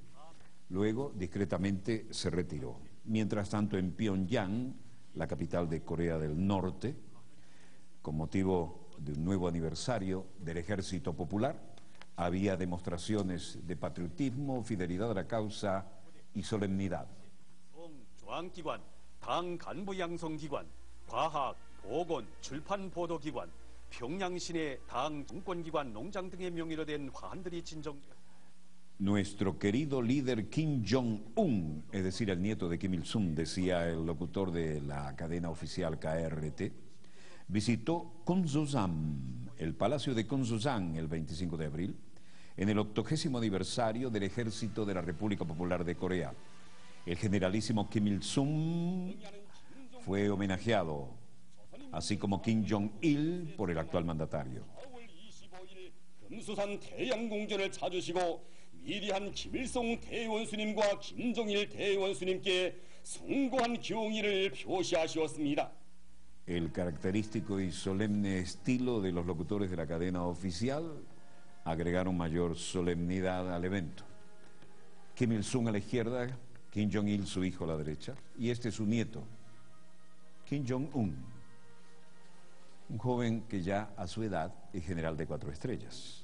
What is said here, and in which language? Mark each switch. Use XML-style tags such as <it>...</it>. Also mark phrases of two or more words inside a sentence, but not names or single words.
<es>Luego, discretamente, se retiró. Mientras tanto, en Pyongyang, la capital de Corea del Norte, con motivo de un nuevo aniversario del Ejército Popular, había demostraciones de patriotismo, fidelidad a la causa y solemnidad.</es> <ko>중앙기관, 당 간부 양성기관, 과학, 보건, 출판 보도기관, 평양시내 당 정권기관, 농장 등의 명의로 된 화환들이 진정.</ko> <es>Nuestro querido líder Kim Jong-un, es decir, el nieto de Kim Il-sung, decía el locutor de la cadena oficial KRT, visitó Kunsusan, el palacio de Kunsusan, el 25 de abril, en el 80º aniversario del Ejército de la República Popular de Corea. El generalísimo Kim Il-sung fue homenajeado, así como Kim Jong-il por el actual mandatario.</es> <ko>금수산 태양궁전을 찾으시고 위대한 김일성 대원수님과 김정일 대원수님께 숭고한 경의를 표시하시었습니다.</ko> <es>El característico y solemne estilo de los locutores de la cadena oficial agregaron mayor solemnidad al evento. Kim Il-sung a la izquierda, Kim Jong-il, su hijo, a la derecha, y este es su nieto, Kim Jong-un, un joven que ya a su edad es general de 4 estrellas.</es>